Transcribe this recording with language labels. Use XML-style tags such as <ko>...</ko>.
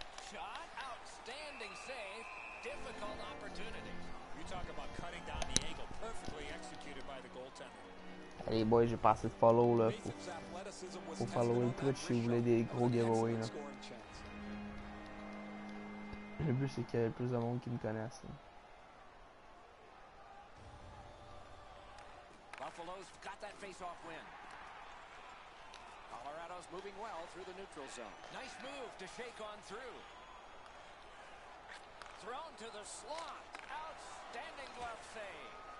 <en>Shot, outstanding save, difficult opportunity. You talk about cutting down the angle, perfectly executed by the goaltender.</en> <fr>Allez boys, j'ai pas assez de follow là. Faut follower Twitch si vous voulez des gros giveaways là. Le but c'est qu'il y ait plus de monde qui me connaisse. Là.</fr> <en>Buffalo's got that face-off win. Colorado's moving well through the neutral zone. Nice move to shake on through. Thrown to the slot. Outstanding glove save.</en>